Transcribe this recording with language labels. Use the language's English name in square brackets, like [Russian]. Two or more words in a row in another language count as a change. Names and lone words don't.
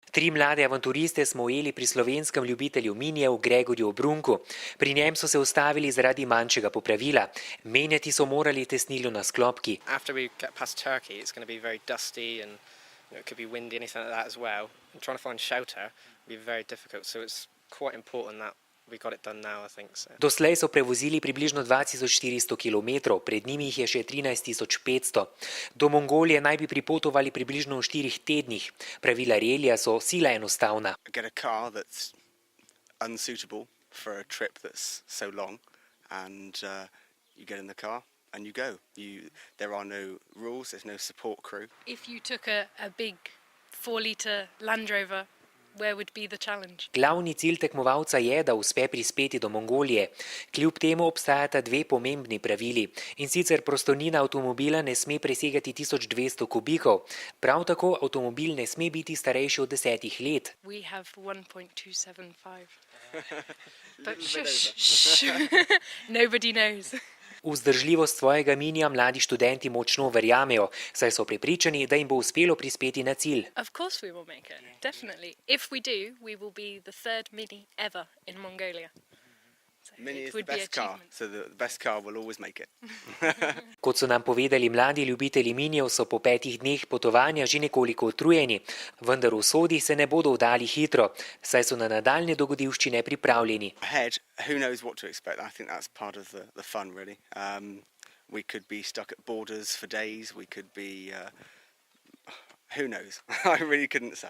[Slovenian] 3 mlade avanturiste smo ujeli pri slovenskem ljubitelju minijev Gregorju Brunku. Pri njem so se ustavili zaradi manjšega popravila. Menjati so morali tesnilo na sklopki. [English] After we get past Turkey, it's going to be very dusty and it could be windy, anything like that as well. And trying to find shelter will be very difficult, so it's quite important that we got it done now, I think so. [Slovenian] Doslej so prevozili približno 2400 km, pred njimi jih je še 13500. Do Mongolije naj bi pripotovali približno v 4 tednih. Pravila relija so sila enostavna. [English] Get a car that's unsuitable for a trip that's so long and you get in the car and you go. There are no rules, there's no support crew. If you took a big 4-litre Land Rover, where would be the challenge? [Slovenian] Glavni cilj tekmovalca je, da uspe prispeti do Mongolije. Kljub temu obstajata 2 pomembni pravili. In sicer prostornina avtomobila ne sme presegati 1200 kubikov. Prav tako avtomobil ne sme biti starejši od 10 let. [English] We have 1.275. But shush. Nobody knows. [Slovenian] V vzdržljivost svojega minija mladi študenti močno verjamejo, saj so prepričani, da jim bo uspelo prispeti na cilj. [English] Of course we will make it, definitely. If we do, we will be the 3rd Mini ever in Mongolia. So Mini is the best car, so the best car will always make it. [Slovenian] Kot so nam povedali mladi ljubitelji minijev, so po 5 dneh potovanja že nekoliko utrujeni, vendar v sodi se ne bodo vdali hitro, saj so na nadaljnje dogodivščine pripravljeni. [English] Ahead, who knows what to expect? I think that's part of the fun, really. We could be stuck at borders for days, we could be... who knows? I really couldn't say.